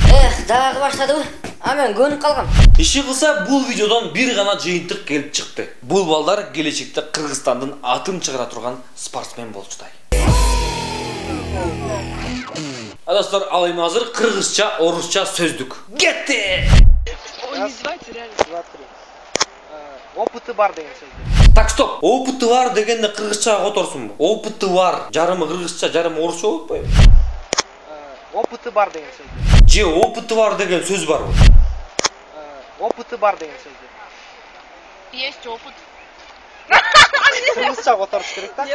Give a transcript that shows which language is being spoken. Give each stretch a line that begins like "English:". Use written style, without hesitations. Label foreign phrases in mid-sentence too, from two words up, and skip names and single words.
Kyrgyz: Дагы баштадыбы? А мен көнүп калгам. Иши кылса бул видеодон бир гана жыйынтык келип чыкты. Бул балдар келечекте Кыргызстандын атын чыгара турган спортсмен болчудай. Достор, ал эми азыр кыргызча, орусча сөздүк. Кетти!
Russian: Ой, не звайте, реально. Смотри.
Kyrgyz: Опыты бар деген сөз.
Russian: Так, стоп.
Kyrgyz: Опыты бар дегенде кыргызчага которсунбу? Опыты бар. Жарымы кыргызча, жарымы орусча болуп атпайбы? Опыты бар деген сөз. Же опыты бар деген сөз барбы? Опыты бар деген сөз.
Russian: Есть опыт.
Kyrgyz: Кыргызча которуш керек да?